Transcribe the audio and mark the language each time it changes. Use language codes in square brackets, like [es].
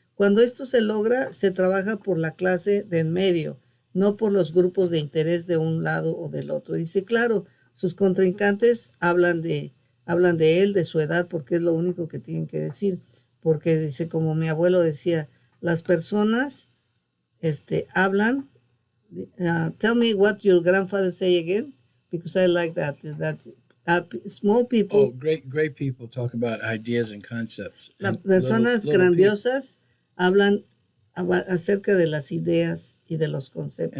[es] Cuando esto se logra, se trabaja por la clase de en medio, no por los grupos de interés de un lado o del otro. Dice, claro, sus contrincantes hablan de él, de su edad, porque es lo único que tienen que decir. Porque dice, como mi abuelo decía, las personas hablan. [en] Tell me what your grandfather say again, because I like that. Small people. Oh, great people talk about ideas and concepts. [es] Las [en] And [es] personas grandiosas hablan acerca de las ideas y de los conceptos.